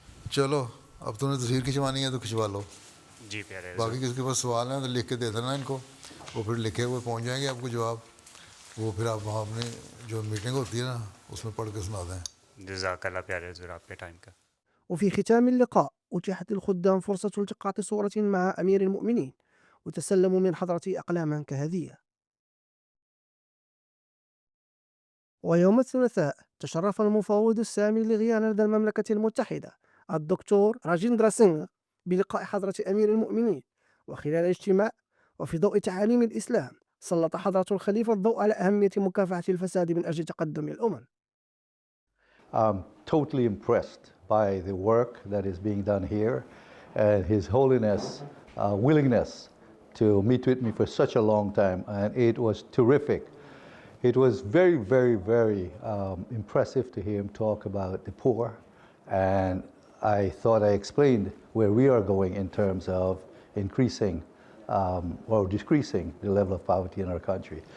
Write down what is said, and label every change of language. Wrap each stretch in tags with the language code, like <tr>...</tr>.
<ur>چلو اب تم نے تصویر کھنچوانی ہے تو کھنچوا لو. جی پیارے. باقی کسی کے پاس سوال ہیں تو لکھ کے دے دینا ان کو، وہ پھر لکھے ہوئے پہنچ جائیں گے آپ کو جواب. وہ پھر آپ وہاں اپنی جو میٹنگ ہوتی ہے نا اس میں پڑھ کے سنا دیں. جزاک اللہ پیارے حضور آپ کے ٹائم کا.</ur> <ar>وفي ختام اللقاء أتيحت للخدام فرصة التقاط صورة مع أمير المؤمنين وتسلموا من حضرته أقلاما كهدية. ويوم الثلاثاء تشرف المفوض السامي لغيانا لدى المملكة المتحدة الدكتور راجندرا سينغ بلقاء حضرة أمير المؤمنين، وخلال الاجتماع وفي ضوء تعاليم الإسلام سلط حضرة الخليفة الضوء على أهمية مكافحة الفساد من أجل تقدم الأمم.</ar> <en>I'm totally impressed by the work that is being done here and His Holiness' willingness to meet with me for such a long time, and it was terrific. It was very, very, very impressive to hear him talk about the poor, and I thought I explained where we are going in terms of increasing or decreasing the level of poverty in our country.</en>